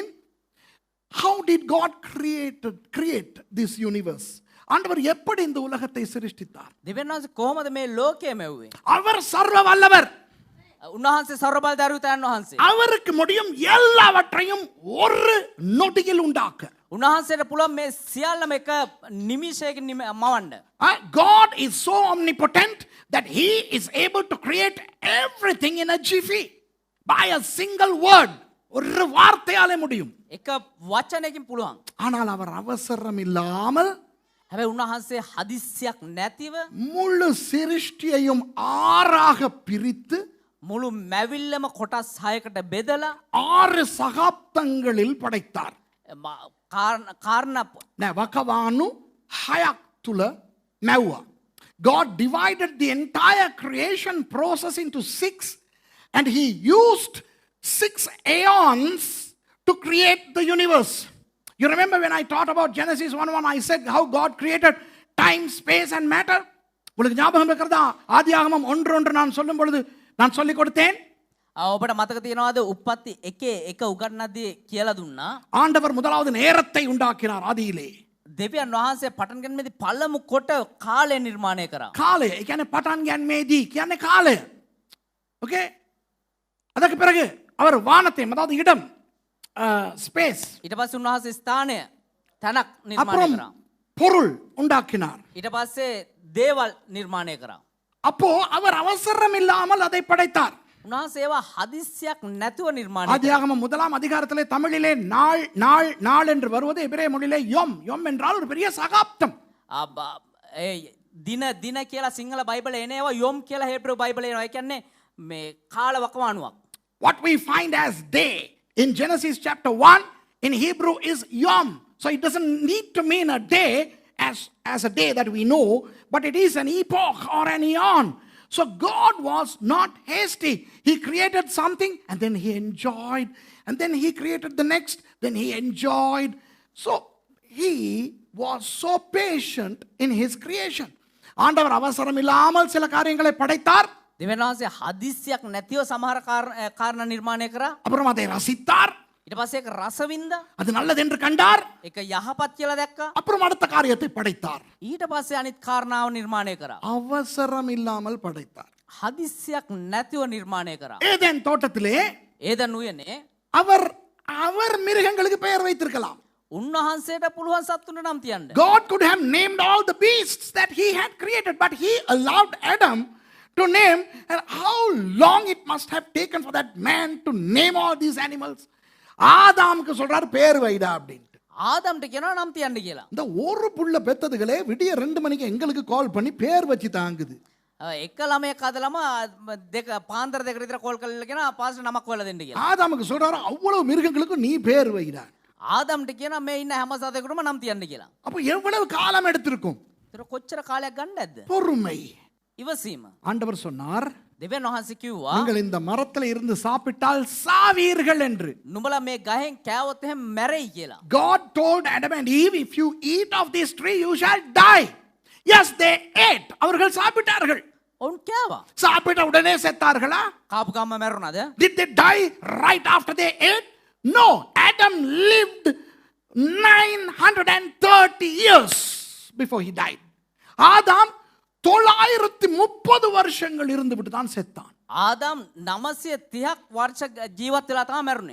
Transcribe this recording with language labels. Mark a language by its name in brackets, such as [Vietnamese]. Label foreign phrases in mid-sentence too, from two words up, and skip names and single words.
[English] How did God create this universe? [Tamil] ஆண்டவர் எப்படி இந்த உலகத்தை சிருஷ்டித்தார்? [Sinhala] දෙවියන් වහන්සේ කොහොමද මේ ලෝකය මෙව්වේ? [Tamil] அவர் சர்வ வல்லவர். [Sinhala] උන්වහන්සේ ਸਰව බලධාරීතයන් වහන්සේ. [Tamil] அவருக்கு முடியும் எல்லாவற்றையும் ஒரு நொடியில் உண்டாக்க. [Sinhala] උන්වහන්සේට පුළුවන් මේ සියල්ලම එක නිමිෂයකින් මවන්න. [English] God is so omnipotent that he is able to create everything in a jiffy by a single word. [Tamil] ஒரு வார்த்தையாலே முடியும். [Sinhala] එක වචනයකින් පුළුවන්. [Tamil] ஆனால் அவர் அவசரம் இல்லாமல் [Sinhala] හැබැයි උන්වහන්සේ හදිස්සියක් නැතිව [Tamil] முழு சிருஷ்டியையும் 6ஆக பிரித்து [Sinhala] මුළු මැවිල්ලම කොටස් 6කට බෙදලා [Tamil] 6 சகாப்தங்களில் படைத்தார். [Sinhala] කාරණා වකවානු 6ක් තුල මැව්වා. [English] God divided the entire creation process into 6 And he used 6 aeons to create the universe. You remember when I taught about Genesis 1:1, I said how God created time, space and matter. [Tamil] உங்களுக்கு ஞாபகம் இருக்கிறதா? ஆதியாகமம் 1:1 நான் சொல்லும் பொழுது நான் சொல்லிக் கொடுத்தேன். [Sinhala] ඔබට මතක තියෙනවද උප්පත්ති 1:1 උගන්වද්දී කියලා දුන්නා. [Tamil] ஆண்டவர் முதலாவது நேரத்தை உண்டாக்கினார் ஆதியிலே. [Sinhala] දෙවියන් වහන්සේ පටන් ගන්නේදී පළමු කොට කාලය නිර්මාණය කරා. කාලය. ඒ කියන්නේ පටන් ගැනීමේදී කියන්නේ කාලය. [Tamil] ஓகே? அதற்கு பிறகு அவர் வானத்தையும் அதாவது இடம் ஸ்பேஸ் [Sinhala] ඊට පස්සේ උන්වහන්සේ ස්ථානය තැනක් නිර්මාණය [Tamil] அப்புறம் [Sinhala] කරා. [Tamil] பொருள் உண்டாக்கினார். [Sinhala] ඊට පස්සේ දේවල් නිර්මාණය කරා. [Tamil] அப்போ அவர் அவசரம் இல்லாமல் அதை படைத்தார். [Sinhala] උන්වහන්සේ ඒවා හදිස්සියක් නැතුව නිර්මාණය කරා. [Tamil] ஆதியாகமம் 1ஆம் அதிகாரத்திலே தமிழிலே நாள் நாள் நாள் என்று வருவது எபிரேய மொழியிலே யொம் யொம் என்றால் ஒரு பெரிய சகாப்தம். [Sinhala] ඒ දින දින කියලා සිංහල බයිබලේ එනේවා යොම් කියලා හේබ්‍රු බයිබලේ එනවා. ඒ කියන්නේ මේ කාල වකවානුවක්. [English] What we find as day in Genesis chapter 1 in Hebrew is yom. So it doesn't need to mean a day as a day that we know, but it is an epoch or an eon. So God was not hasty. He created something and then he enjoyed, and then he created the next, then he enjoyed. So he was so patient in his creation. [Tamil] ஆண்டவர் அவசரம் இல்லாமல் சில காரியங்களை படைத்தார். [Sinhala] දෙවියන් වහන්සේ හදිස්සියක් නැතිව සමහර කාරණා නිර්මාණය කරා. [Tamil] அப்புறம் அதை ரசித்தார். [Sinhala] ඊට පස්සේ ඒක රස වින්දා. [Tamil] அது நல்லது என்று கண்டார். [Sinhala] ඒක යහපත් කියලා දැක්කා. [Tamil] அப்புறம் அடுத்த காரியத்தை படைத்தார். [Sinhala] ඊට පස්සේ අනිත් කාරණාව නිර්මාණය කරා. [Tamil] அவசரம் இல்லாமல் படைத்தார். [Sinhala] හදිස්සියක් නැතිව නිර්මාණය කරා. [Tamil] ஏதேன் தோட்டத்திலே [Sinhala] ඒදන් උයනේ [Tamil] அவர் அவர் மிருகங்களுக்கு பெயர் வைத்திருக்கலாம். [Sinhala] උන්වහන්සේට පුළුවන් සත්තුන්ට නම් තියන්න. [English] God could have named all the beasts that he had created, but he allowed Adam to name. And how long it must have taken for that man to name all these animals. [Tamil] ஆதாமுக்கு சொல்றாரு பேர் வைடா அப்படின்ட்டு. [Sinhala] ආදම්ට කියනවා නම් තියන්න කියලා. [Tamil] இந்த ஒரு புள்ள பெத்ததுகளே விடிய 2 மணிக்கு எங்களுக்கு கால் பண்ணி பேர் வச்சு தாங்குது. [Sinhala] එක ළමයෙක් හදලම දෙක පාන්දර දෙකට විතර කෝල් කරලා කියනවා පාස්ටර් නමක් හොයලා දෙන්න කියලා. [Tamil] ஆதாமுக்கு சொல்றாரு அவ்வளவு மிருகங்களுக்கு நீ பேர் வைடா. [Sinhala] ආදම්ට කියනවා මේ ඉන්න හැම සතෙකුටම නම් තියන්න කියලා. [Tamil] அப்ப எவ்வளவு காலம் எடுத்திருக்கும்? [Sinhala] ඒතර කොච්චර කාලයක් ගන්න නැද්ද? [Tamil] பொறுமை. [Sinhala] ඉවසීම. [Tamil] ஆண்டவர் சொன்னார் [Sinhala] දෙවියන් වහන්සේ කිව්වා [Tamil] நீங்கள் இந்த மரத்துல இருந்து சாப்பிட்டால் சாவீர்கள் என்று. [Sinhala] නුඹලා මේ ගහෙන් කෑවොත් එහෙම මැරෙයි කියලා. [English] God told Adam and Eve, if you eat of this tree you shall die. Yes, they ate. [Tamil] அவர்கள் சாப்பிட்டார்கள். [Sinhala] ඔවුන් කෑවා. [Tamil] சாப்பிட்ட உடனே செத்தார்களா? [Sinhala] කාපු ගම්ම මැරුණාද? [English] Did they die right after they ate? No. Adam lived 930 years before he died. [Tamil] ஆதாம் 930 வருஷங்கள் இருந்துவிட்டு தான் செத்தான். [Sinhala] ආදම් 930ක් වර්ෂ ජීවත් වෙලා තමයි මැරුණේ.